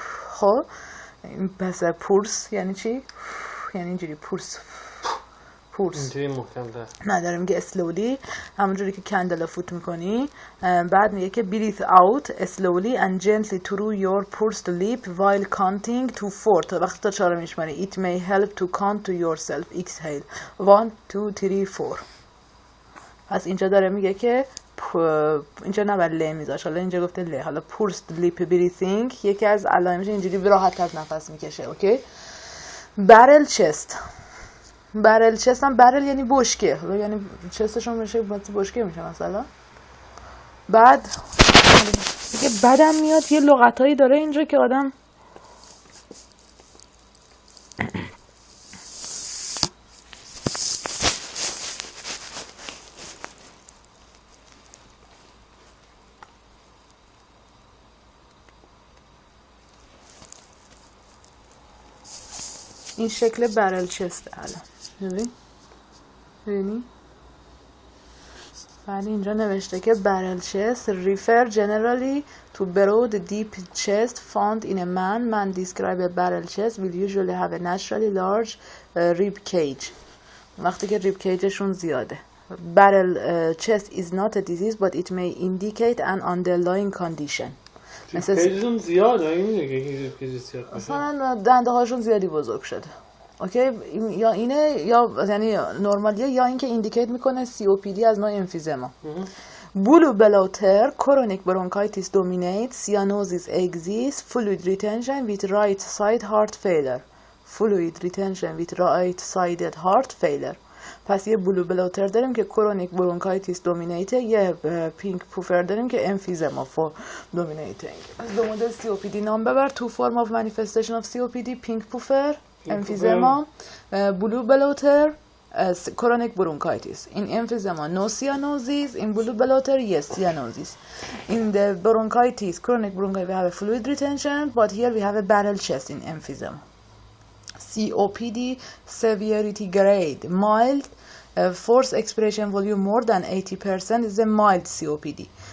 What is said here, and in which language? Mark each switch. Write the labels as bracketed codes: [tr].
[fa] خب پس پورس یعنی چی؟ یعنی اینجوری پورس پورس اینجوری محکم‌تر. نه داره میگه slowly همونجوری که کندل فوت میکنی. بعد میگه که [en] breathe out slowly and gently through your pursed lip while counting to 4. [fa] تا وقتی تا 4 میشماری. [en] It may help to count to yourself. Exhale 1 2 3 4. [fa] پس اینجا داره میگه که اینجا نباید له میذاش، حالا اینجا گفته له. حالا pursed lip breathing یکی از علائمش اینجوری راحت از نفس میکشه. اوکی. barrel chest هم barrel یعنی بشکه، یعنی چستشون میشه بشکه میشه مثلا. بعد دیگه بدم میاد یه لغتایی داره اینجا که آدم این شکل برل چسته. الان ببین بعد اینجا نوشته که [en] barrel chest refer generally to broad deep chest found in a man describe a barrel chest will usually have a naturally large rib cage. [fa] وقتی که rib cageشون زیاده. [en] barrel chest is not a disease but it may indicate an underlying condition. [fa] مثل کیجشون زیاده. این میگه که ریب کیج زیاد مثلا دنده هاشون زیادی بزرگ شده. اوکی. یا اینه یا یعنی نرمالیه یا اینکه ایندیکیت میکنه COPD از نوع امفیزما. [en] Blue bloater, chronic bronchitis dominates, cyanosis exists, fluid retention with right side heart failure. Fluid retention with right sided heart failure. [fa] پس یه بلو بلوتر داریم که کرونیک برونکایتیس دومینیته، یه پینک پوفر داریم که امفیزما فور دومینیتینگ. از دو مدل COPD نام ببر. تو فرم آف مانیفستیشن آف COPD پینک پوفر، امفیزما، بلو بلوتر، chronic bronchitis. [en] In emphysema, no cyanosis. In blue bloater, yes, cyanosis. In the bronchitis, chronic bronchitis, we have a fluid retention, but here we have a barrel chest in emphysema. COPD severity grade mild, force expression volume more than 80% is a mild COPD.